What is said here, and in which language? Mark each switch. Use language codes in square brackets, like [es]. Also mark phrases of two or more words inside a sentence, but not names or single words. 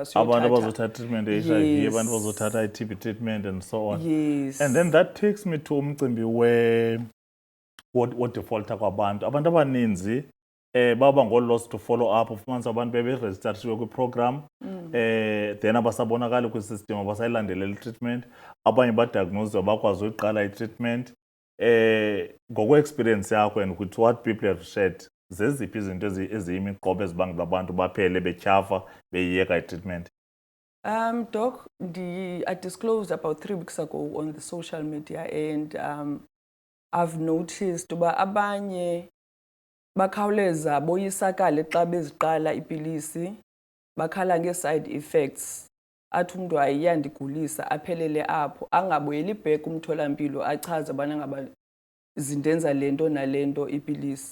[xh] abantu abazothatha treatment ye-HIV, abantu abazothatha i-TB treatment [en] and so on. Yes. And then that takes me to [xh] umcimbi wodefaulta kwabantu. Abantu abaninzi baba ngo- [en] lost to follow up, [xh] ufumanisa abantu beberejistarishiwe kwiprogram then abasabonakali kwisystem, abasayilandelela i-treatment. Abanye badiagnoswa bakwazi uyiqala i-treatment. Ngokwe-experience yakho [en] and with what people have shared, [xh] zeziphi izinto eziyimiqobo ezibangela abantu baphele betyhafa beyiyeka i-treatment? [en] Doc, I disclosed about 3 weeks ago on the social media, and I've noticed [xh] uba abanye bakhawuleza boyisakale xa beziqala ipilisi, bakhala nge-side effects, athi umntu ayiyandigulisa aphelele apho, angabuyeli back umtholampilo achaze ubana ngaba zindenza le nto nale nto ipilisi.